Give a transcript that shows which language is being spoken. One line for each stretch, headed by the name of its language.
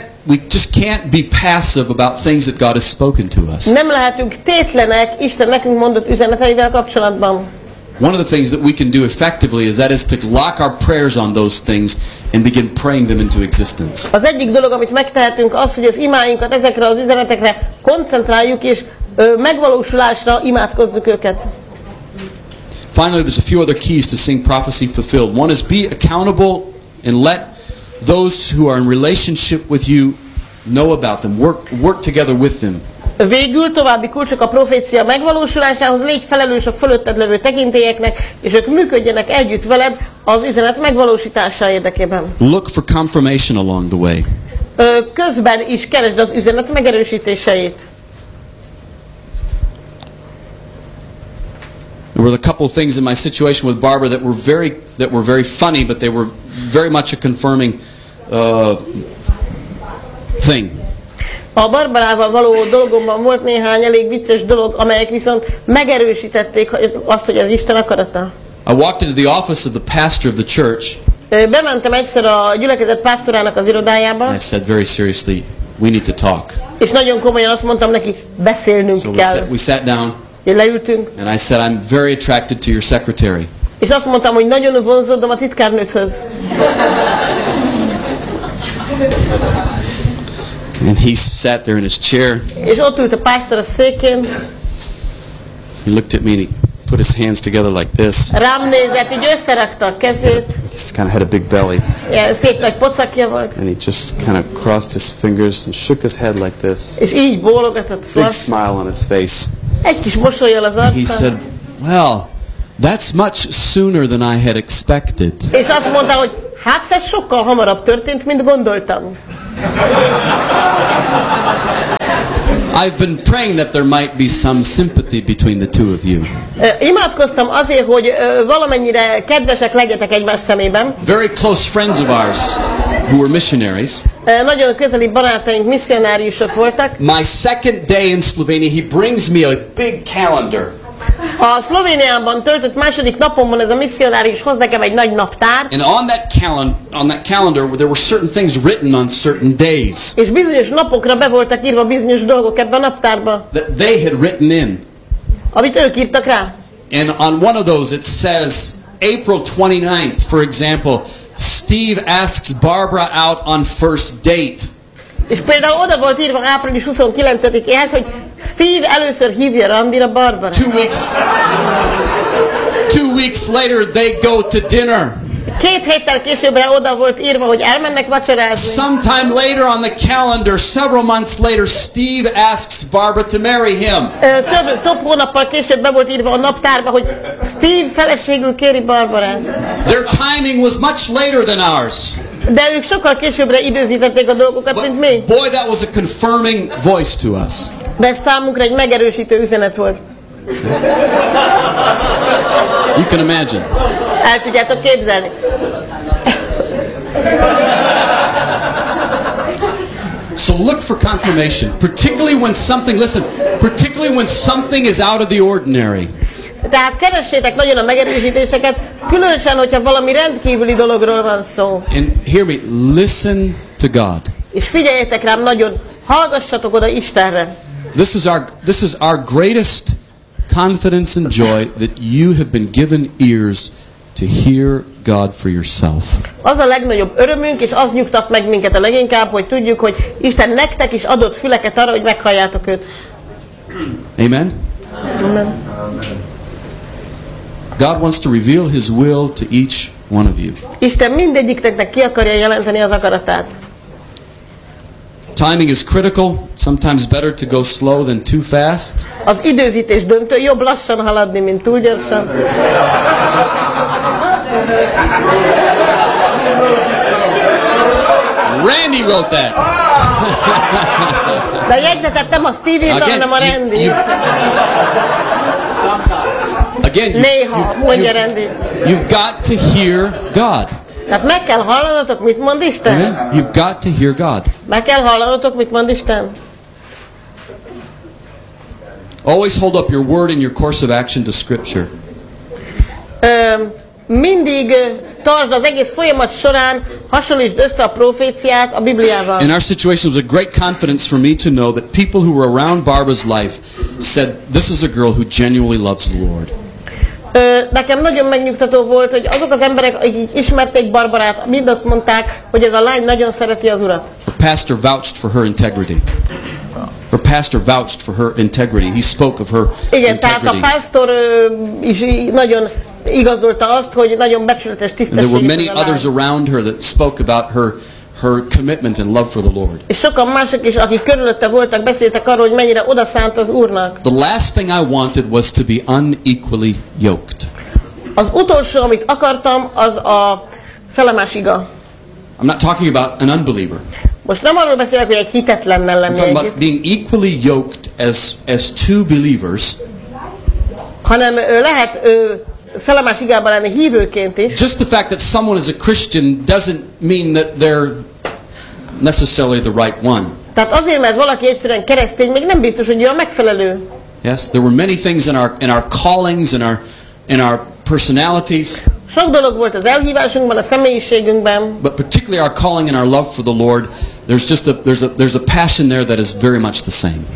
English: We just can't be passive about things that God has spoken to us.
Hungarian: Nem lehetünk tétlenek Isten nekünk mondott üzeneteivel kapcsolatban.
English: One of the things that we can do effectively is to lock our prayers on those things and begin praying them into existence.
Hungarian: Az egyik dolog, amit megtehetünk, az, hogy az imáinkat ezekre az üzenetekre koncentráljuk és megvalósulásra imádkozzuk őket.
English: Finally, there's a few other keys to seeing prophecy fulfilled. One is be accountable and let those who are in relationship with you know about them. Work together with them.
Hungarian: Végül további kulcsok a profécia megvalósulásához, légy felelős a fölötted levő tekintélyeknek, és ők működjenek együtt veled az üzenet megvalósítása érdekében.
English: Look for confirmation along the way.
Hungarian: Közben is keresd az üzenet megerősítéseit.
English: There were a couple of things in my situation with Barbara that were very funny, but they were very much a confirming thing.
Hungarian: A Barbarával való dolgomban volt néhány elég vicces dolog, amelyek viszont megerősítették azt, hogy ez Isten akarata.
English: I walked into the office of the pastor of the church.
Hungarian: Bementem egyszer a gyülekezet pásztorának az irodájába.
English: I said very seriously, we need to talk.
Hungarian: És nagyon komolyan azt mondtam neki, beszélnünk kell.
English: So we sat down.
Hungarian: Leültünk.
English: And I said, I'm very attracted to your secretary.
Hungarian: És azt mondtam, hogy nagyon vonzódom a titkárnőhöz.
English: And he sat there in his chair.
Hungarian: És ott ült a pásztor a székén.
English: He looked at me and he put his hands together like this.
Hungarian: Rám nézett, így összerakta a kezét.
English: He just kind of had a big belly.
Hungarian: Yeah, szép nagy pocakja volt.
English: And he just kind of crossed his fingers and shook his head like this.
Hungarian: És így bólogatott.
English: Big smile on his face.
Hungarian: Egy kis mosolyjal az arca.
English: He said, well, that's much sooner than I had expected.
Hungarian: És azt mondta, hogy hát ez sokkal hamarabb történt, mint gondoltam. Ha ha ha ha ha ha ha ha ha ha ha ha ha ha ha ha ha ha ha ha ha ha ha ha ha ha ha ha ha ha ha ha ha ha ha ha ha ha ha ha ha ha ha ha ha ha ha ha ha ha ha ha ha ha ha ha ha ha ha ha ha ha ha ha ha ha ha ha ha ha ha ha ha ha ha ha ha ha ha ha ha ha ha ha ha ha ha ha ha ha ha ha ha ha ha ha ha ha ha ha ha ha ha ha ha ha ha ha ha ha ha ha ha ha ha ha ha ha ha ha ha ha ha ha ha ha ha ha ha ha ha ha ha ha ha ha ha ha ha ha ha ha ha ha ha ha ha ha ha ha ha ha ha ha ha ha ha ha ha ha ha ha ha ha ha ha ha ha ha ha ha ha ha ha ha ha ha ha ha ha
English: I've been praying that there might be some sympathy between the two of you.
Hungarian: Imádkoztam azért, hogy valamennyire kedvesek legyetek egymás szemében.
English: Very close friends of ours who were missionaries.
Hungarian: Nagyon közeli barátaink misszionáriusok voltak.
English: My second day in Slovenia, he brings me a big calendar.
Hungarian: A Szlovéniában töltött második napomban ez a misszionárius hoz nekem egy nagy naptár.
English: And on that calendar there were certain things written on certain days.
Hungarian: És bizonyos napokra be voltak írva bizonyos dolgok ebben a naptárban.
English: That they had written in.
Hungarian: Amit ők írtak rá.
English: And on one of those it says April 29th, for example, Steve asks Barbara out on first date.
Hungarian: És például oda volt írva április 29-éhez, hogy Steve először hívja Randira Barbara.
English: Two weeks later they go to dinner.
Hungarian: Két héttel későbbre oda volt írva, hogy elmennek vacsorázni.
English: Sometime later on the calendar, several months later, Steve asks Barbara to marry him.
Hungarian: Több hónappal később be volt írva a naptárba, hogy Steve feleségül kéri Barbarát.
English: Their timing was much later than ours.
Hungarian: De ők sokkal későbbre időzítették a dolgokat,
English: but
Hungarian: mint mi.
English: Boy, that was a confirming voice to us.
Hungarian: De számunkra egy megerősítő üzenet volt.
English: You can imagine.
Hungarian: El tudjátok képzelni.
English: So look for confirmation, particularly when something, listen, particularly when something is out of the ordinary.
Hungarian: Tehát keressétek nagyon a megerősítéseket, különösen, hogyha valami rendkívüli dologról van szó.
English: And hear me, listen to God.
Hungarian: És figyeljetek rám nagyon, hallgassatok oda Istenre.
English: This is our greatest confidence and joy that you have been given ears to hear God for yourself.
Hungarian: Az a legnagyobb örömünk, és az nyugtat meg minket a leginkább, hogy tudjuk, hogy Isten nektek is adott füleket arra, hogy meghalljátok őt.
English: Amen.
Hungarian: Amen.
English: God wants to reveal his will to each one of you.
Hungarian: Isten mindegyiknek ki akarja jelenteni az akaratát.
English: Timing is critical. Sometimes better to go slow than too fast.
Hungarian: Az időzítés döntő, jobb lassan haladni, mint túl gyorsan.
English: Randy wrote that.
Hungarian: De jegyzetet nem a Stevie, hanem a Randy.
English: Again,
Hungarian: néha,
English: you've got to hear God.
Hungarian: Tehát meg kell hallanatok, mit mond Isten.
English: Amen. You've got to hear God.
Hungarian: Meg kell hallanatok, mit mond Isten.
English: Always hold up your word and your course of action to Scripture.
Hungarian: Mindig tartsd az egész folyamat során, hasonlítsd össze a proféciát a Bibliával.
English: In our situation, it was a great confidence for me to know that people who were around Barbara's life said, this is a girl who genuinely loves the Lord.
Hungarian: Nekem nagyon megnyugtató volt, hogy azok az emberek, akik ismerték Barbarát, mind azt mondták, hogy ez a lány nagyon szereti az Urat.
English: Her pastor vouched for her integrity. Her pastor vouched for her integrity. He spoke of her
Hungarian: igen,
English: integrity.
Hungarian: Tehát a pastor is nagyon igazolta azt, hogy nagyon becsületes, tisztességes a lány.
English: There were many others around her that spoke about her commitment and love for the Lord.
Hungarian: És sokan mások is, akik körülötte voltak, beszéltek arról, hogy mennyire odaszánt az Úrnak.
English: The last thing I wanted was to be unequally yoked.
Hungarian: Az utolsó, amit akartam, az a felemás iga.
English: I'm not talking about an unbeliever.
Hungarian: Most nem arról beszélek, hogy egy hitetlennel lenni egyik.
English: Being equally yoked as two believers.
Hungarian: Hanem lehet felemás igában lenni hívőként is.
English: Just the fact that someone is a Christian doesn't mean that they're necessarily the right one.
Hungarian: Tehát azért, mert valaki egyszerűen keresztény, még nem biztos, hogy ő a megfelelő.
English: Yes, there were many things in our callings, in our personalities.
Hungarian: Sok dolog volt az elhívásunkban, a személyiségünkben.
English: But particularly our calling and our love for the Lord, there's a passion there that is very much the same.